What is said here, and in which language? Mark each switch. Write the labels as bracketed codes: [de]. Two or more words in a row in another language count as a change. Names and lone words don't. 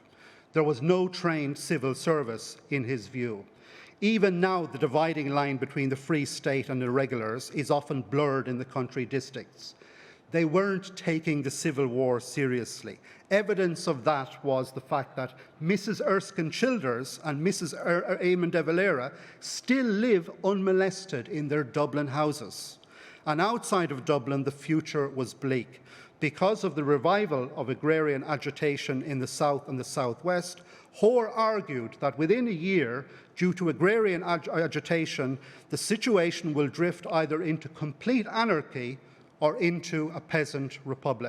[en] There was no trained civil service in his view. Even now, the dividing line between the Free State and irregulars is often blurred in the country districts. They weren't taking the Civil War seriously. Evidence of that was the fact that Mrs. Erskine Childers and Mrs. Eamon de Valera still live unmolested in their Dublin houses. And outside of Dublin, the future was bleak. Because of the revival of agrarian agitation in the south and the southwest, Hoare argued that within a year, due to agrarian agitation, the situation will drift either into complete anarchy or into a peasant republic.